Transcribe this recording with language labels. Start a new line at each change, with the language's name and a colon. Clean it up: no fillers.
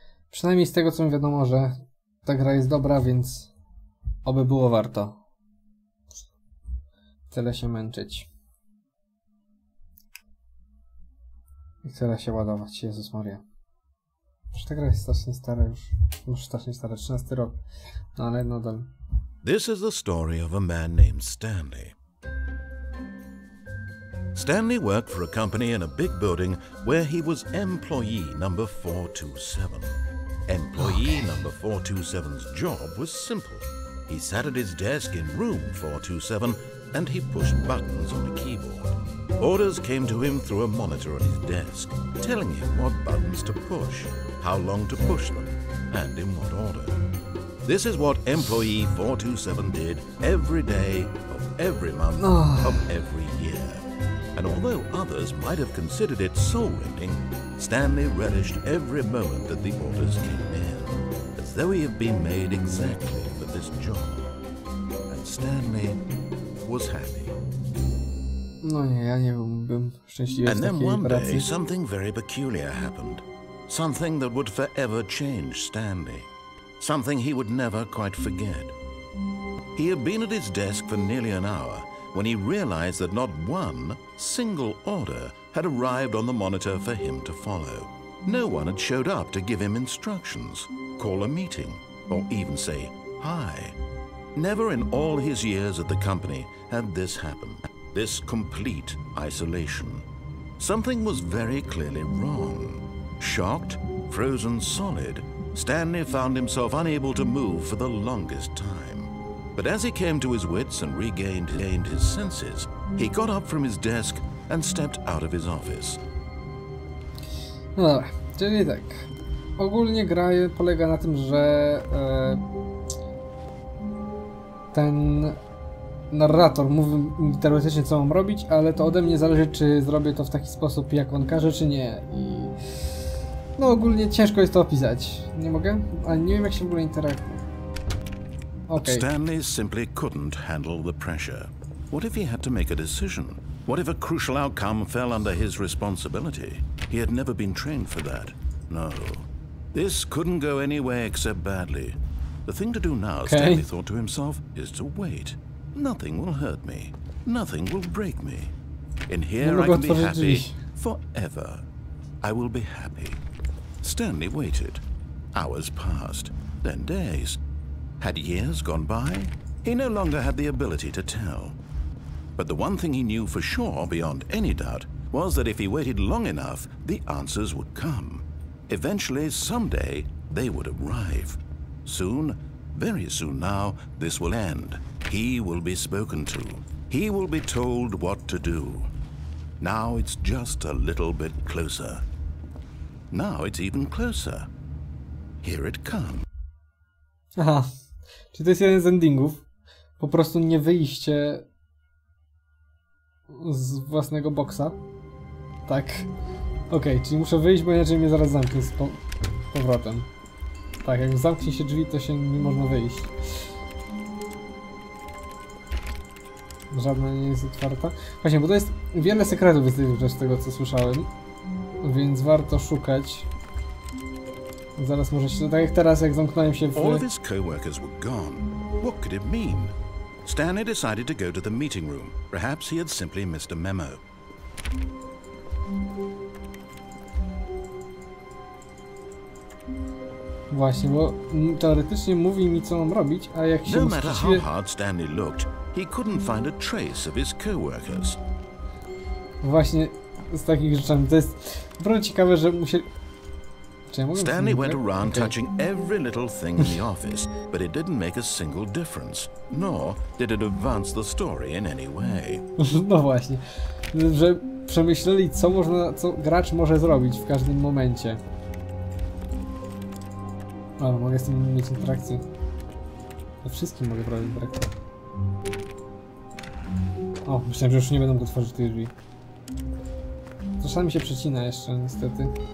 Polish: Przynajmniej z tego, co mi wiadomo, że ta gra jest dobra, więc oby było warto. Tyle się męczyć. I tyle się ładować. Jezus Maria. Już ta gra jest strasznie stara już. Może strasznie stara, 13 rok. No ale nadal.
English: This is the story of a man named Stanley. Stanley worked for a company in a big building where he was employee number 427. Employee number 427's job was simple. He sat at his desk in room 427 and he pushed buttons on a keyboard. Orders came to him through a monitor on his desk, telling him what buttons to push, how long to push them, and in what order. This is what employee 427 did every day of every month of every year. And although others might have considered it soul-rending, Stanley relished every moment that the orders came in, as though he had been made exactly for this job. And Stanley was happy.
Polish: No nie, ja nie byłbym szczęśliwy
English: And
Polish: w
English: then
Polish: takiej
English: one
Polish: pracy.
English: day something very peculiar happened. Something that would forever change Stanley. Something he would never quite forget. He had been at his desk for nearly an hour when he realized that not one single order had arrived on the monitor for him to follow. No one had showed up to give him instructions, call a meeting, or even say hi. Never in all his years at the company had this happened. This complete isolation. Something was very clearly wrong. Shocked, frozen solid, Stanley found himself unable to move for the longest time. But as he came to his wits and regained his senses, he got up from his desk and stepped out of his office.
Polish: No dobra, czyli tak. Ogólnie gra polega na tym, że ten narrator mówi mi teoretycznie, co mam robić, ale to ode mnie zależy, czy zrobię to w taki sposób, jak on każe, czy nie. I no ogólnie ciężko jest to opisać. Nie mogę? Ale nie wiem, jak się w ogóle interaktuje.
English: Okay. Stanley simply couldn't handle the pressure. What if he had to make a decision? What if a crucial outcome fell under his responsibility? He had never been trained for that. No. This couldn't go any way except badly. The thing to do now, Stanley thought to himself, is to wait. Nothing will hurt me. Nothing will break me. In here I can be happy forever. I will be happy. Stanley waited. Hours passed, then days. Had years gone by? He no longer had the ability to tell. But the one thing he knew for sure, beyond any doubt, was that if he waited long enough, the answers would come. Eventually, someday, they would arrive. Soon, very soon now, this will end. He will be spoken to. He will be told what to do. Now it's just a little bit closer. Now it's even closer. Here it comes.
Polish: Aha, czyli to jest jeden z endingów. Po prostu nie wyjście z własnego boksa. Tak. Okej, czyli muszę wyjść, bo inaczej mnie zaraz zamknie z powrotem. Tak, jak zamknie się drzwi, to się nie można wyjść. Żadna nie jest otwarta. Właśnie, bo to jest wiele sekretów jest z tego, co słyszałem. Więc warto szukać. Zaraz może się... Tak jak teraz, jak zamknąłem się w...
English: All of his co-workers were gone. What could it mean? Stanley decided to go to the meeting room. Perhaps he had simply missed a memo.
Polish: Właśnie, bo teoretycznie mówi mi, co mam robić, a jak się...
English: No matter how hard Stanley looked, he couldn't find a trace of his co-workers.
Polish: Właśnie z takich rzeczami. To jest naprawdę ciekawe, że musieli...
English: Stanley went around touching every little thing in the office, but it didn't make a single difference, nor did it advance the story in any way.
Polish: No właśnie, że przemyśleli, co gracz może zrobić w każdym momencie. O, mogę z tym mieć interakcję. We wszystkim mogę prowadzić interakcję. O, myślałem, że już nie będę mógł otworzyć tych drzwi. Czasami się przecina jeszcze, niestety.